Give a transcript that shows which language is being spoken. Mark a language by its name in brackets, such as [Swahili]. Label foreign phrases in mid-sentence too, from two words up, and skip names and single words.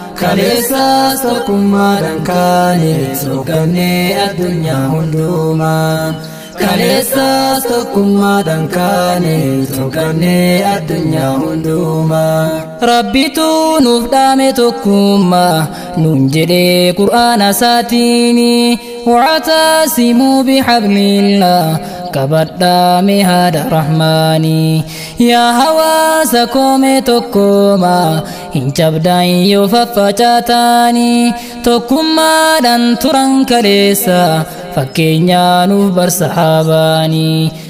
[Oromo] Kaleessas tokkummaadhaan kaane soogannee addunyaa hundumaa. Kaleessas tokkummaadhaan kaane soogannee addunyaa hundumaa. Rabbitu nuuf dhaame tokkummaa nuun jedhee Qur'aana isaatiini. [Arabic] "واعتصموا بحبل الله." [Oromo] Qabadhaa mee haadha Rahmaanii. Yaa hawaasa koomee tokkoomaa hin cabdaan yoo faffacaataanii. Tokkummaadhaan turan kaleessa fakkeenyaa nuuf bar sahaabaanii.